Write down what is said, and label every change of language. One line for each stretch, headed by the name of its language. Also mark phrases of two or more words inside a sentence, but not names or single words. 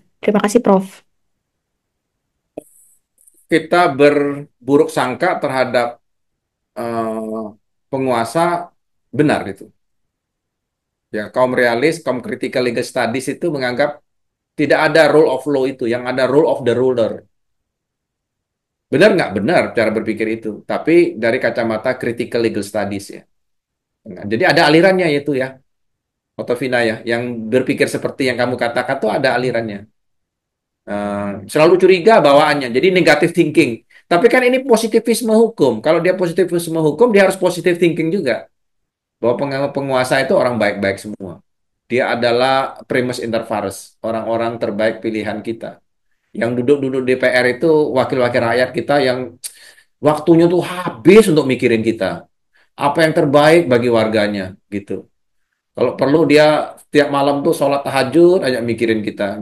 Indonesian: Terima kasih Prof. Kita berburuk sangka terhadap penguasa, benar itu. Ya, kaum realis, kaum
English: critical legal studies
Indonesian: itu menganggap tidak ada
English: rule of law
Indonesian: itu, yang ada
English: rule of the ruler.
Indonesian: Benar nggak? Benar cara berpikir itu. Tapi dari kacamata
English: critical legal studies
Indonesian: ya. Nah, jadi ada alirannya itu ya, Otovina ya, yang berpikir seperti yang kamu katakan tuh ada alirannya. Selalu curiga bawaannya, jadi
English: negative thinking.
Indonesian: Tapi kan ini positivisme hukum. Kalau dia positivisme hukum, dia harus
English: positive thinking
Indonesian: juga. Bahwa penguasa itu orang baik-baik semua. Dia adalah
Latin: primus inter pares,
Indonesian: orang-orang terbaik pilihan kita. Yang duduk-duduk DPR itu wakil-wakil rakyat kita yang waktunya tuh habis untuk mikirin kita. Apa yang terbaik bagi warganya, gitu. Kalau perlu dia tiap malam tuh sholat tahajud aja mikirin kita.